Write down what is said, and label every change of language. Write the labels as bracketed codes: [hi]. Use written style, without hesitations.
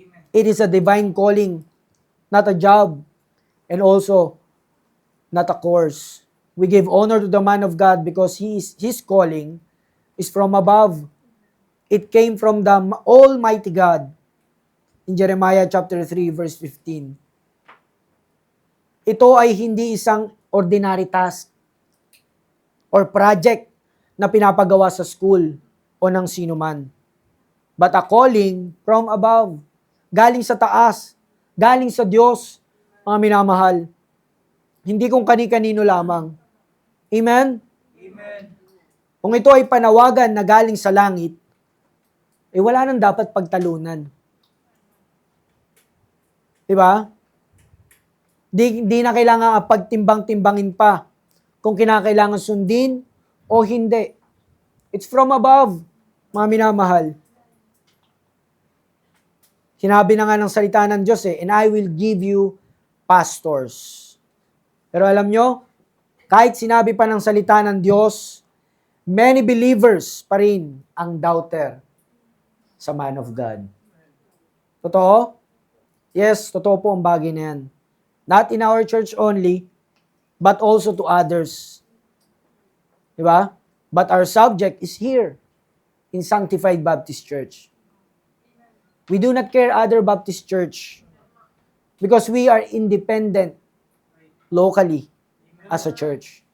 [en] It is a divine calling, not a job, and also not a course. We give honor to the man of God because his calling is from above. It came from the Almighty God. In Jeremiah chapter 3 verse 15. [tl] Ito ay hindi isang [en] ordinary task or project [tl] na pinapagawa sa school o ng sino man. [en] But a calling from above. [tl] Galing sa taas. Galing sa Diyos, mga minamahal. Hindi kung kani-kanino lamang. Amen? Amen. Kung ito ay panawagan na galing sa langit, wala nang dapat pagtalunan. Diba? Di na kailangan pagtimbang-timbangin pa kung kinakailangan sundin o hindi. [en] It's from above, [tl] mga minamahal. Sinabi na nga ng salita ng Diyos [en] and I will give you pastors. [tl] Pero alam nyo, Kahit sinabi pa ng salita ng Diyos, [en] many believers [tl] pa rin ang doubter sa man of God. Totoo? Yes, totoo po ang bagay na yan. [en] Not in our church only, but also to others. Diba? But our subject is here in Sanctified Baptist Church. We do not care other Baptist church because we are independent locally as a church.